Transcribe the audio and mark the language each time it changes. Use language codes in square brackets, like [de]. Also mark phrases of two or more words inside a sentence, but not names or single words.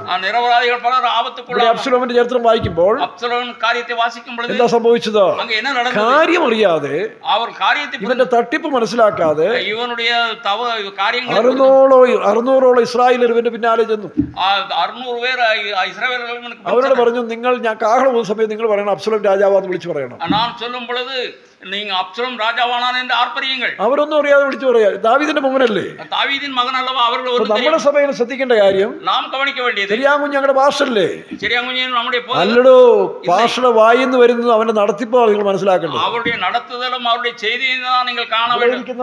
[ml] അബ്സലോമിന്റെ ചരിത്രം വായിക്കുമ്പോൾ എന്താ സംഭവിച്ചത്? കാര്യം അറിയാതെ, ഇവന്റെ തട്ടിപ്പ് മനസ്സിലാക്കാതെ 600ഓളം ഇസ്രായേലർ ഇവന്റെ പിന്നാലെ ചെന്നു. അവരോട് പറഞ്ഞു, നിങ്ങൾ ഞാൻ കാഹളം പോകുന്ന സമയത്ത് നിങ്ങൾ പറയണം അബ്സലോം രാജാവാന്ന് വിളിച്ചു പറയണം. [ta] நீங்க அப்சலோம் ராஜாவானான் என்று ஆர்ப்பரியுங்கள். [ml] അവരൊന്നും അറിയാതെ വിളിച്ചു പറയാ. ദാവീദിന്റെ മകനല്ലേ? ദാവീദിൻ മകനല്ലവ. അവരുടെ നമ്മുടെ സഭയിൽ ശ്രദ്ധിക്കേണ്ട കാര്യം, നാം ഗവനിക്ക വേണ്ടിയത്, ചെറിയാങ്കുഞ്ഞ് ഞങ്ങളുടെ പാസ്റ്ററല്ലേ? ചെറിയാങ്കുഞ്ഞ് നമ്മുടെ അല്ലടോ, പാസ്റ്ററുടെ വായിന്ന് വരുന്നത് അവന്റെ നടത്തിപ്പാണ് നിങ്ങൾ മനസ്സിലാക്കേണ്ടത്. അവരുടെ നടത്തുതലും അവരുടെ ചെയ്തിയാണ് നിങ്ങൾ കാണാൻ.